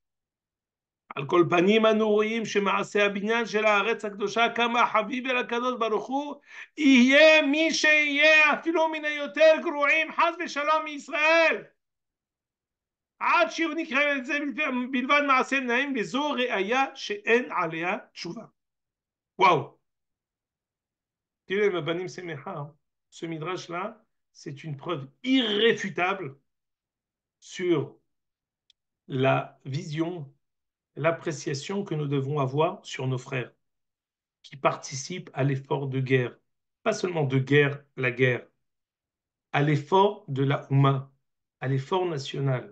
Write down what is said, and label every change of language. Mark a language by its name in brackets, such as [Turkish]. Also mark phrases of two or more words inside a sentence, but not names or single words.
[Hebrew] על כל פנים אנו רואים שמעשה הבניין של הארץ הקדושה כמה חביב אל הקדוש ברוך הוא, יהיה מי שיהיה אפילו מן היותר גרועים חס ושלום מישראל. עד שהוא נקרא את זה בלבד מעשיהם נאים, וזו ראיה שאין עליה תשובה. וואו. תראו עם הבנים שמחה, [French] ce midrash là, c'est une preuve irréfutable sur la vision, l'appréciation que nous devons avoir sur nos frères qui participent à l'effort de guerre. Pas seulement de guerre, la guerre, à l'effort de la Oumma, à l'effort national.